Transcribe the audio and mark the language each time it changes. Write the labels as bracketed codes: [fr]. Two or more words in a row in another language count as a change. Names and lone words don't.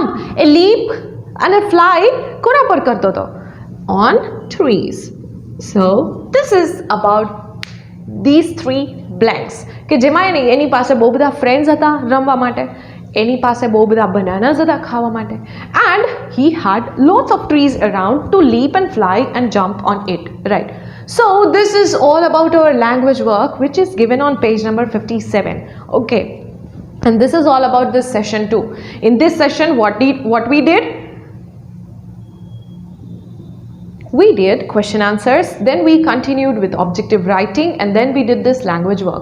[en] A leap and a fly [gu] કોના પર કરતો હતો? [en] On trees. So this is about these 3 બ્લેન્ક્સ [gu] કે જેમાં એની પાસે બહુ બધા ફ્રેન્ડ્સ હતા રમવા માટે, એની પાસે બહુ બધા બનાનાસ હતા ખાવા માટે, [en] એન્ડ he had lots of trees around to leap and fly and jump on it, right? So this is all about our language work which is given on page number 57. Okay, and this is all about this session too. In this session what we did, we did question answers, then we continued with objective writing, and then we did this language work.